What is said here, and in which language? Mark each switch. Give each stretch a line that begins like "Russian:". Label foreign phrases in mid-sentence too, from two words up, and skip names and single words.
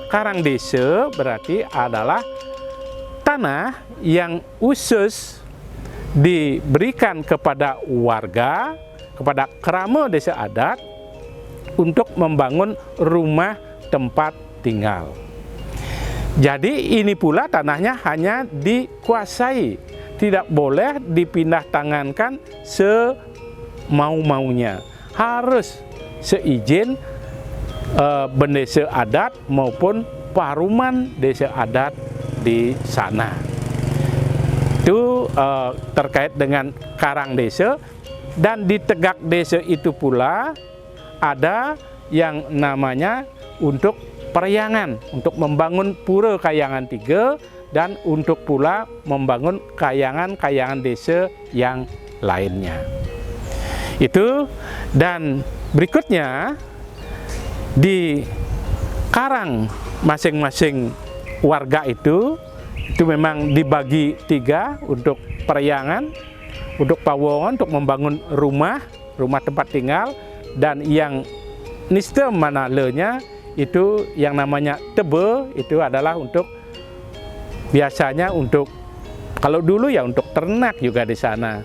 Indonesian: Karang desa berarti adalah tanah yang khusus diberikan kepada warga, kepada krama desa adat untuk membangun rumah tempat tinggal. Jadi ini pula tanahnya hanya dikuasai, tidak boleh dipindah tangankan semau-maunya. Harus seizin bendesa adat maupun paruman desa adat di sana. Itu terkait dengan karang desa. Dan di tegak desa itu pula ada yang namanya untuk peryangan, untuk membangun pura kayangan 3 dan untuk pula membangun kayangan-kayangan desa yang lainnya. Itu, dan berikutnya di karang masing-masing warga itu memang dibagi 3 untuk peryangan, untuk pawongan, untuk membangun rumah tempat tinggal, dan yang
Balinese: niste manalenya
Indonesian: itu yang namanya tebe, itu adalah untuk biasanya untuk, kalau dulu ya untuk ternak juga di sana.